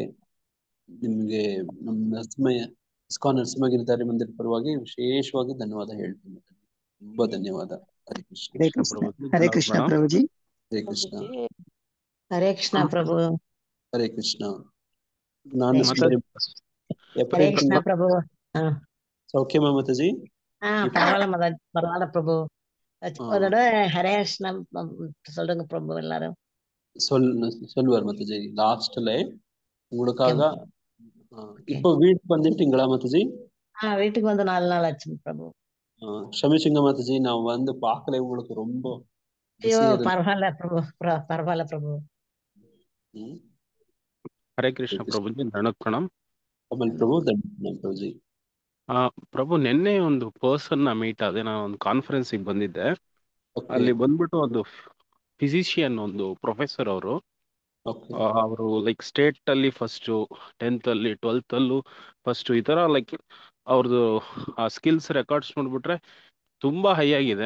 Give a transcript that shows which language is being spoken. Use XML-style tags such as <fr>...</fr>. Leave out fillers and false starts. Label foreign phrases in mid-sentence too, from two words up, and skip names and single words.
<kn>ನಿಮ್ಗೆ ನಮ್ಮ ನರಸಿಂಹ ಇಸ್ಕಾನ್ ನರಸಿಂಹಗಿರಿಧಾರಿ ಮಂದಿರ ಪರವಾಗಿ ವಿಶೇಷವಾಗಿ ಧನ್ಯವಾದ ಹೇಳ್ತೀನಿ. ತುಂಬಾ ಧನ್ಯವಾದ. ಹರೇ ಕೃಷ್ಣ. ಹರೇ ಕೃಷ್ಣ ಪ್ರಭುಜಿ. ಹರೇ ಕೃಷ್ಣ. ಹರೇ ಕೃಷ್ಣ ಪ್ರಭು. ಹರೇ ಕೃಷ್ಣ. ನಾನು ಹರೇ ಕೃಷ್ಣ ಪ್ರಭು.</kn> <ta>சௌக்கியமா மாதாஜி? பரவாயில்ல பிரபு. அதோட ஹரே கிருஷ்ணா சொல்லுங்க பிரபு எல்லாரும். சொல்லுவார் மாதாஜி லாஸ்ட்ல உங்களுக்காக. இப்போ வீட்டுக்கு வந்துட்டீங்களா மாதாஜி? வீட்டுக்கு வந்து 4 நாள் ஆச்சு பிரபு. க்ஷமிச்சுங்க மாதாஜி, நான் வந்து பார்க்கல, உங்களுக்கு ரொம்ப ஐயோ பரவாயில்ல பிரபு, பரவாயில்ல பிரபு.</ta> <kn>ಹರೇ ಕೃಷ್ಣ ಪ್ರಭುಜಿ, ಧರಣಕ್ ಪ್ರಣಾಮ್. ಕಮಲ್ ಪ್ರಭು, ಧನ್ಯವಾದ ಪ್ರಭುಜಿ. ಪ್ರಭು, ನಿನ್ನೆ ಒಂದು ಪರ್ಸನ್ ನ ಮೀಟ್ ಆದೆ. ನಾನು ಒಂದು ಕಾನ್ಫರೆನ್ಸಿಗೆ ಬಂದಿದ್ದೆ. ಅಲ್ಲಿ ಬಂದ್ಬಿಟ್ಟು ಒಂದು ಫಿಸಿಷಿಯನ್, ಒಂದು ಪ್ರೊಫೆಸರ್ ಅವರು</kn> <en>like state</en> <kn>ಅಲ್ಲಿ ಫಸ್ಟ್, 10th ಅಲ್ಲಿ 12th ಅಲ್ಲೂ ಫಸ್ಟ್, ಈ ತರ ಲೈಕ್ ಅವ್ರದ್ದು ಆ</kn> <en>skills records</en> <kn>ನೋಡ್ಬಿಟ್ರೆ ತುಂಬಾ ಹೈ ಆಗಿದೆ.</kn>